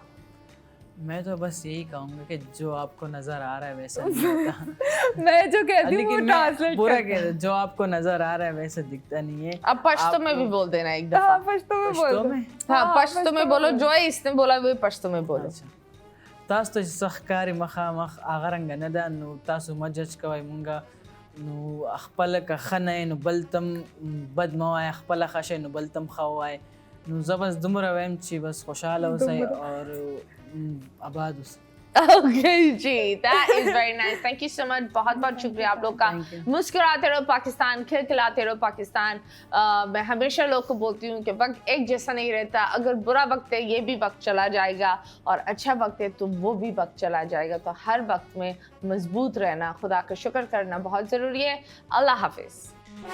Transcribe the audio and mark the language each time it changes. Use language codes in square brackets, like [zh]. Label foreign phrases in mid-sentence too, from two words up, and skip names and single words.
[ur] میں تو بس یہی کہوں گا کہ جو آپ کو نظر آ رہا ہے ویسا نہیں ہوتا. میں جو کہتی ہوں وہ لیکن میں ट्रांसलेट पूरा करते कह हैं। رہا ہوں، جو آپ کو نظر آ رہا ہے ویسا دکھتا نہیں ہے. اب پشتو میں بھی بول دینا ایک دفعہ. ہاں پشتو میں بول पश्तो दो। में? ہاں، پشتو میں بولو، جو ہے اس نے بولا وہ پشتو میں بولو. अच्छा, [ps] تاسو ته چې ښکاري مخامخ هغه رنګه نه ده، نو تاسو مه جج کوئ مونږه، نو خپله که ښه نه یې نو بل ته بد مه وایه، خپله ښه شئ نو بل ته ښه ووایه. نو زه بس دومره وایم چې بس خوشحاله اوسئ اور آباد اوسئ. [ur] اوکے جی, [en] That is very nice, thank you so much. [ur] بہت بہت شکریہ آپ لوگ کا. [en] Thank you. [ur] مسکراتے رہو پاکستان، کھلکھلاتے رہو پاکستان۔ میں ہمیشہ لوگ کو بولتی ہوں کہ وقت ایک جیسا نہیں رہتا، اگر برا وقت ہے یہ بھی وقت چلا جائے گا اور اچھا وقت ہے تو وہ بھی وقت چلا جائے گا. تو ہر وقت میں مضبوط رہنا، خدا کا شکر کرنا بہت ضروری ہے.